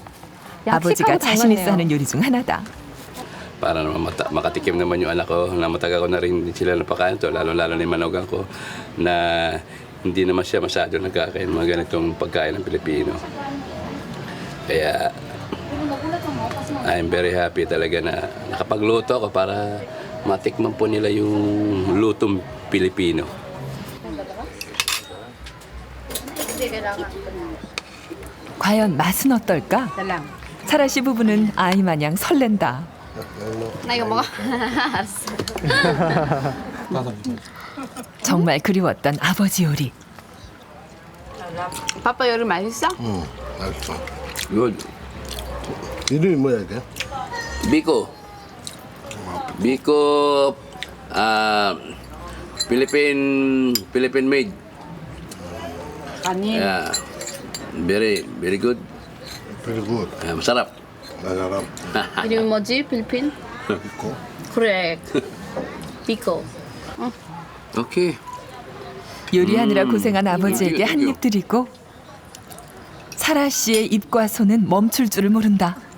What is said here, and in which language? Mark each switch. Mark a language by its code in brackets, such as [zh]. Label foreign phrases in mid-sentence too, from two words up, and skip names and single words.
[ko] 아버지가 약식하고 자신 있어 닮았네요. 하는 요리 중 하나다. [tl] Para naman makatikim naman yung anak ko na matagal ko na rin sila napakain to, lalo-lalo na yung manugang ko na hindi naman siya masyado nagkakain mga ganitong pagkain ng Pilipino. Kaya [en] I'm very happy [tl] talaga na nakapagluto ako para matikman po nila yung lutong Pilipino. [ko] 과연 맛은 어떨까? 사라 씨 부부는 아이 마냥 설렌다. 나 이거 먹어. 알았어. 정말 그리웠던 아버지 요리. 아빠 요리 맛있어? 응, 맛있어. [en] Good. [ko] 이름이 뭐야 이게? [en] Biko. Biko, Philippine made. [ko] 아니. [en] Yeah. Very good. Very good. [tl] masarap. [ko] 맛있어. 이름이 뭐지? 필리핀? 비코. 그래. 비코. [en] Okay. [ko] 요리하느라 고생한 아버지에게 한 입 드리고 사라 씨의 입과 손은 멈출 줄을 모른다.